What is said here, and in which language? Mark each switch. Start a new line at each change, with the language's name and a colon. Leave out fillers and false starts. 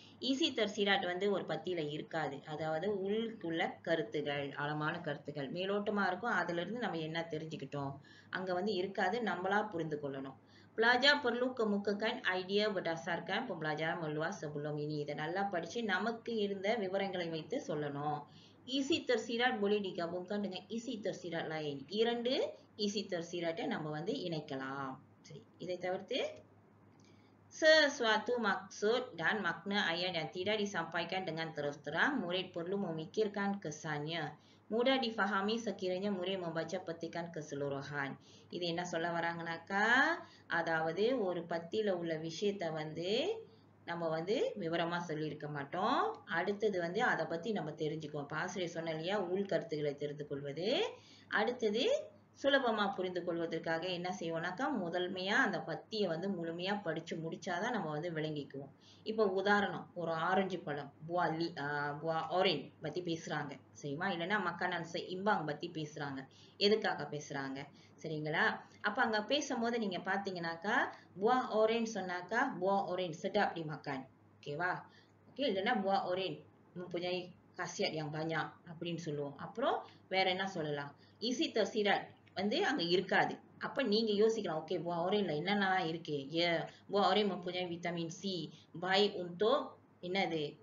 Tamil: Easy தர்சிராட் வந்து ஒரு பத்தியில இருக்காது. அதாவது உள்ளுக்குள்ள கருத்துகள், ஆழமான கருத்துகள் மேலோட்டமா இருக்கும். அதுல இருந்து நம்ம என்ன தெரிஞ்சுக்கிட்டோம் அங்க வந்து இருக்காது. நம்மளா புரிந்து கொள்ளணும்.
Malay: Pelajar perlu kemukakan idea berdasarkan pembelajaran meluas sebelum ini.
Tamil: இதை நல்லா படிச்சு நமக்கு இருந்த விவரங்களை வைத்து சொல்லணும்.
Malay: ஈசி tersirat boleh digabungkan dengan isi tersirat lain.
Tamil: 2 easy tersiratை நம்ம வந்து இணைக்கலாம். சரி, இதை தவிர்த்து
Malay: sesuatu maksud dan makna ayat yang tidak disampaikan dengan terus terang, murid perlu memikirkan kesannya. Mudah difahami sekiranya murid membaca petikan keseluruhan.
Tamil: இது என்ன சொல்ல வராங்கனாக்கா, அதாவது ஒரு பத்தியில உள்ள விஷயத்தை வந்து நம்ம வந்து விவரமா சொல்லியிருக்க மாட்டோம். அடுத்தது வந்து அதை பத்தி நம்ம தெரிஞ்சுக்குவோம். ஆசிரியர் சொன்ன இல்லையா, உள்கருத்துக்களை தெரிந்து கொள்வது. அடுத்தது சுலபமா புரிந்து கொள்வதற்காக என்ன செய்வோம்னாக்கா, முதன்மையா அந்த பத்தியை வந்து முழுமையா படிச்சு முடிச்சாதான் நம்ம வந்து விளங்கிக்குவோம். இப்போ உதாரணம், ஒரு ஆரஞ்சு பழம் buah orange பத்தி பேசுறாங்க சரிமா, இல்லைன்னா makanan seimbang பத்தி பேசுறாங்க. எதுக்காக பேசுறாங்க சரிங்களா? அப்ப அங்க பேசும்போது நீங்க பாத்தீங்கன்னாக்கா, buah orange சொன்னாக்கா
Malay: buah orange sedap dimakan.
Tamil: ஓகேவா? ஓகே, இல்லைன்னா
Malay: buah orange mempunyai khasiat yang banyak
Tamil: அப்படின்னு சொல்லுவோம். அப்புறம் வேற என்ன சொல்லலாம்? isi tersirat வந்து அங்க இருக்காது. அப்ப நீங்க யோசிக்கலாம், ஓகே buah orange என்னென்ன இருக்கு?
Malay: buah orange mempunyai vitamin C, baik untuk
Tamil: என்னது?